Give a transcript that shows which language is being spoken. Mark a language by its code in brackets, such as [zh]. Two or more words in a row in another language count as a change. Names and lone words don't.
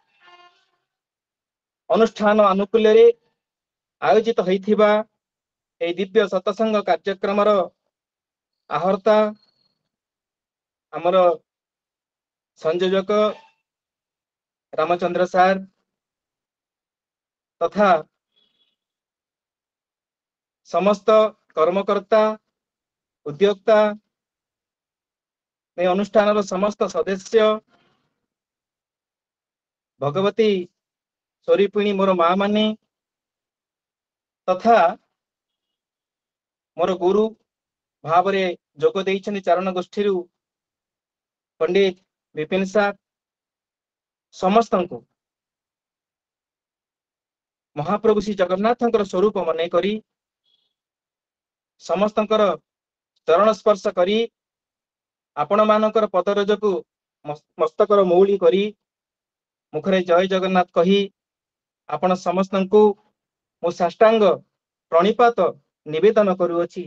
[or] ଅନୁଷ୍ଠାନ ଆନୁକୂଲ୍ୟରେ ଆୟୋଜିତ ହୋଇଥିବା ଏହି ଦିବ୍ୟ ସତସଙ୍ଗ କାର୍ଯ୍ୟକ୍ରମର ଆହର୍ତ୍ତା ଆମର ସଂଯୋଜକ ରାମଚନ୍ଦ୍ର ସାର୍ ତଥା ସମସ୍ତ କର୍ମକର୍ତ୍ତା ଉଦ୍ୟୋକ୍ତା ଏହି ଅନୁଷ୍ଠାନର ସମସ୍ତ ସଦସ୍ୟ ଭଗବତୀ ସ୍ୱରୂପିଣୀ ମୋର ମା ମାନେ ତଥା ମୋର ଗୁରୁ ଭାବେ ଯୋଗ ଦେଇଛନ୍ତି ଚାରଣ ଗୋଷ୍ଠୀରୁ ପଣ୍ଡିତ ବିପିନ ସାର୍ ସମସ୍ତଙ୍କୁ ମହାପ୍ରଭୁ ଶ୍ରୀ ଜଗନ୍ନାଥଙ୍କର ସ୍ୱରୂପ ମନେ କରି ସମସ୍ତଙ୍କର ଚରଣ ସ୍ପର୍ଶ କରି ଆପଣ ମାନଙ୍କର ପଦରଜକୁ ମସ୍ତକର ମୌଳି କରି ମୁଖରେ ଜୟ ଜଗନ୍ନାଥ କହି ଆପଣ ସମସ୍ତଙ୍କୁ ମୁଁ ସାଷ୍ଟାଙ୍ଗ ପ୍ରଣିପାତ ନିବେଦନ କରୁଅଛି।